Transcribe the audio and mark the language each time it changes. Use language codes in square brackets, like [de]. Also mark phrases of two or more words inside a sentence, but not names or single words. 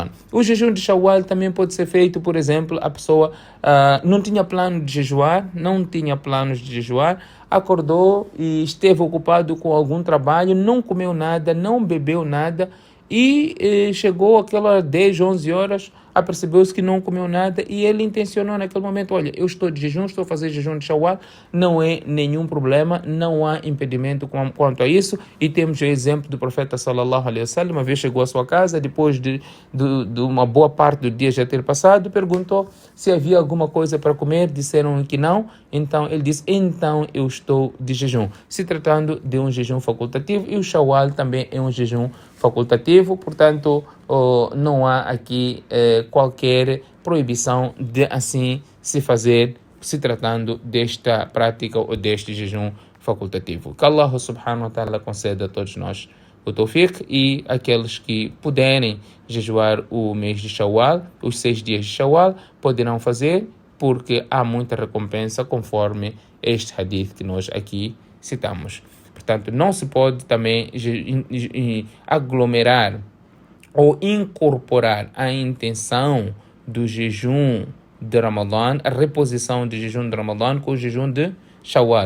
[pt] O jejum de Shawwal também pode ser feito, por exemplo, a pessoa não tinha plano de jejuar, não tinha planos de jejuar, acordou e esteve ocupado com algum trabalho, não comeu nada, não bebeu nada e chegou aquelas 10, 11 horas, apercebeu-se que não comeu nada e ele intencionou naquele momento, olha, eu estou de jejum, estou a fazer jejum de Shawwal, não é nenhum problema, não há impedimento quanto a isso. E temos o exemplo do profeta [ar] صلى الله عليه وسلم, [pt] uma vez chegou à sua casa, depois de uma boa parte do dia já ter passado, perguntou se havia alguma coisa para comer, disseram que não, então ele disse, então eu estou de jejum, se tratando de um jejum facultativo, e o Shawwal também é um jejum facultativo, portanto não há aqui qualquer proibição de assim se fazer, se tratando desta prática ou deste jejum facultativo. Que [ar] الله سبحانه وتعالى [pt] conceda a todos nós o tawfiq, e aqueles que puderem jejuar o mês de Shawwal, os 6 dias de Shawwal, poderão fazer, porque há muita recompensa conforme este hadith que nós aqui citamos. Portanto, não se pode também aglomerar ou incorporar a intenção do jejum de Ramadã, a reposição do jejum de Ramadã com o jejum de Shawwal.